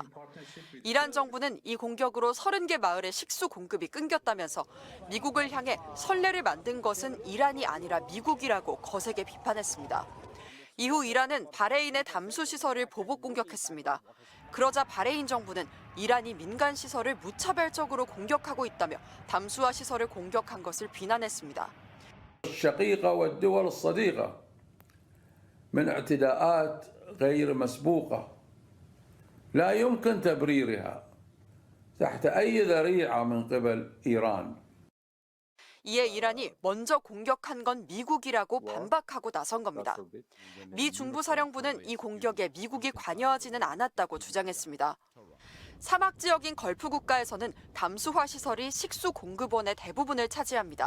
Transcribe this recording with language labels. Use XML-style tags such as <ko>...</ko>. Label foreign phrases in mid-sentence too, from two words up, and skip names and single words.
<ko>이란 정부는 이 공격으로 30개 마을의 식수 공급이 끊겼다면서 미국을 향해 선례를 만든 것은 이란이 아니라 미국이라고 거세게 비판했습니다. 이후 이란은 바레인의 담수 시설을 보복 공격했습니다. 그러자 바레인 정부는 이란이 민간 시설을 무차별적으로 공격하고 있다며 담수화 시설을 공격한 것을 비난했습니다.</ko> <ar>الشقيقة والدول الصديقة من اعتداءات غير مسبوقة لا يمكن تبريرها تحت أي ذريعة من قبل إيران.</ar> <ko>이에 이란이 먼저 공격한 건 미국이라고 반박하고 나선 겁니다. 미 중부사령부는 이 공격에 미국이 관여하지는 않았다고 주장했습니다. 사막 지역인 걸프 국가에서는 담수화 시설이 식수 공급원의 대부분을 차지합니다.</ko>